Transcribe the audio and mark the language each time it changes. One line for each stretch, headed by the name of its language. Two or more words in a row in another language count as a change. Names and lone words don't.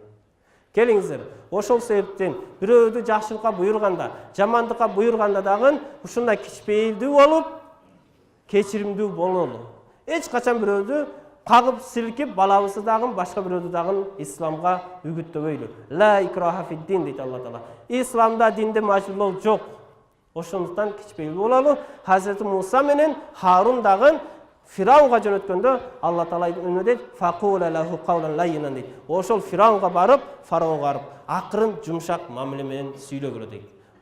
Kyrgyz: Келиңиздер, ошол себептен бирөөдү жакшылыкка буйрганда, жамандыкка буйрганда дагы ушундай кичпейилдүү болуп, кечиримдүү бололу. Эч качан бирөөдү кагып силкип, балабызды дагы, башка бирөөдү дагы исламга үгүттөбөйлү.
Arabic: لا إكراه في الدين
Kyrgyz: дейт Алла Таала. Исламда динде мажбурлоо жок. Ошондуктан кичпейилдүү бололу. Хазирети Муса менен Харун дагы Фираунга жөнөткөндө Алла Таала эмне дейт?
Arabic: فقولا له قولا لينا
Kyrgyz: дейт. Ошол Фираунга барып, фараонго барып, акырын, жумшак мамиле менен сүйлөгүлө дейт.